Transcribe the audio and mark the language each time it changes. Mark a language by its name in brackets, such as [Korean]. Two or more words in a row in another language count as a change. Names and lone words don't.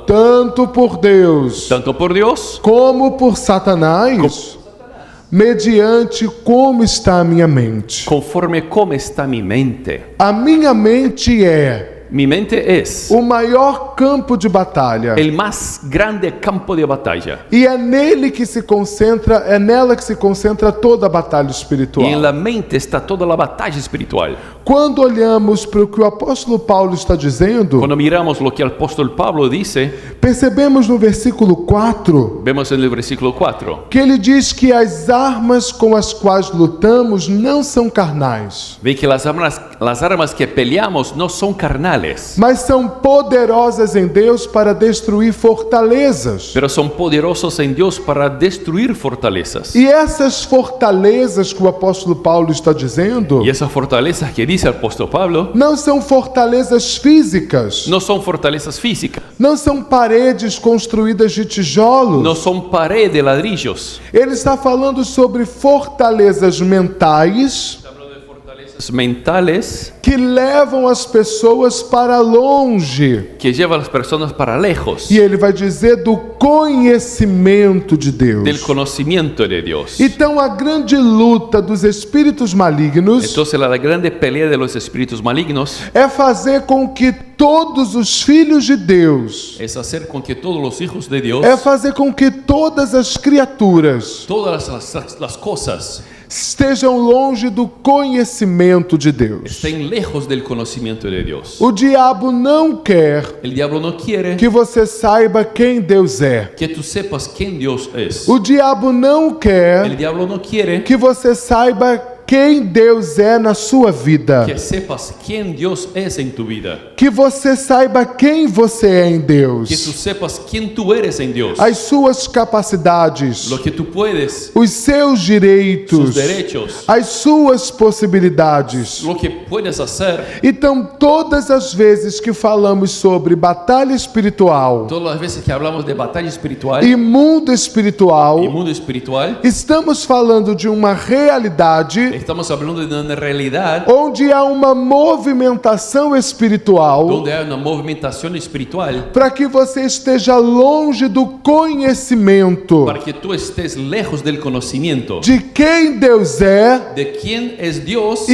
[Portuguese] tanto por Deus [Spanish] tanto por Dios [Portuguese] como por Satanás, mediante como está a minha mente. [Spanish] conforme cómo está mi mente. [Portuguese] A minha mente é [Spanish] Mi mente es [Portuguese] o maior campo de batalha. [Spanish] el más grande campo de batalla. [Portuguese] E é nele que se concentra, é nela que se concentra toda a batalha [Spanish] Y en [Portuguese] espiritual. [Spanish] la mente está toda la batalla espiritual. [Portuguese] Quando olhamos para o que o apóstolo Paulo está dizendo, [Spanish] Cuando miramos lo que el apóstol Pablo dice, [Portuguese] percebemos no versículo 4 [Spanish] vemos en el versículo 4, [Portuguese] que ele diz que as armas com as quais lutamos não são carnais, [Spanish] ve que las armas que peleamos no son carnales, [Portuguese] mas são poderosas em Deus para destruir fortalezas. [Spanish] pero son poderosos en Dios para destruir fortalezas. [Portuguese] E essas fortalezas que o apóstolo Paulo está dizendo [Spanish] Y esas fortalezas que dice el apóstol Pablo [Portuguese] não são fortalezas físicas, [Spanish] no son fortalezas físicas, [Portuguese] não são paredes construídas de [Spanish] no [Portuguese] tijolos. [Spanish] son pared de ladrillos. [Portuguese] Ele está falando sobre fortalezas mentais [Spanish] Mentales [Portuguese] que levam as pessoas para longe. [Spanish] que llevan a las personas para lejos [Portuguese] E ele vai dizer do conhecimento de [Spanish] del [Portuguese] Deus. [Spanish] conocimiento de Dios. [Portuguese] Então a grande luta dos espíritos malignos [Spanish] Entonces la grande pelea de los espíritus malignos [Portuguese] é fazer com que todos os filhos de Deus, [Spanish] es hacer con que todos los hijos de Dios, [Portuguese] é fazer com que todas as criaturas [Spanish] todas las cosas, [Portuguese] estejam longe do conhecimento de Deus. [Spanish] estén lejos del conocimiento de Dios. [Portuguese] O diabo não quer [Spanish] El diablo no quiere [Portuguese] que você saiba quem Deus é. [Spanish] que tú sepas quién Dios es. [Portuguese] O diabo não [Spanish] El [Portuguese] quer [Spanish] diablo no quiere [Portuguese] que você saiba quem Deus é na sua vida. [Spanish] que sepas quién Dios es en tu vida. [Portuguese] Que você saiba quem você é em [Spanish] Que tú [Portuguese] Deus. [Spanish] sepas quién tú eres en Dios. [Portuguese] As suas capacidades, [Spanish] Lo que tú puedes, [Portuguese] os seus [Spanish] sus [Portuguese] direitos, [Spanish] derechos, [Portuguese] as suas possibilidades. [Spanish] lo que puedes hacer. [Portuguese] Então, todas as vezes que falamos sobre batalha espiritual [Spanish] Todas las veces que hablamos de batalla espiritual [Portuguese] e mundo espiritual, [Spanish] y mundo espiritual, [Portuguese] estamos falando de uma realidade [Spanish] estamos hablando de una realidad [Portuguese] onde há uma movimentação espiritual [Spanish] donde hay una movimentación espiritual [Portuguese] para que você esteja longe do conhecimento [Spanish] para que tú estés lejos del conocimiento [Portuguese] de quem Deus é [Spanish] de quién es Dios